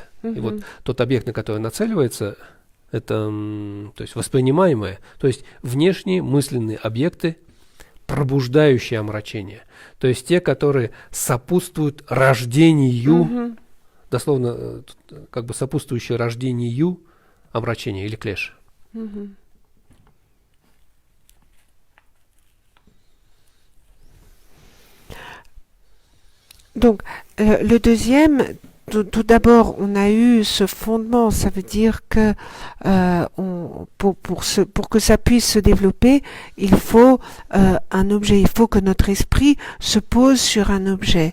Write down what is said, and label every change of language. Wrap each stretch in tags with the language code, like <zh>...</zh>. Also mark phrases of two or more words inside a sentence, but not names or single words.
<ru>И вот тот объект, на который нацеливается, это то есть воспринимаемое, то есть внешние мысленные объекты, пробуждающие омрачение. То есть те, которые сопутствуют рождению, дословно, как бы сопутствующие рождению омрачения или клеш.</ru> <fr>Donc, le deuxième, tout d'abord, on a eu ce fondement, ça veut dire que pour que ça puisse se développer, il faut un objet, il faut que notre esprit se pose sur un objet.</fr>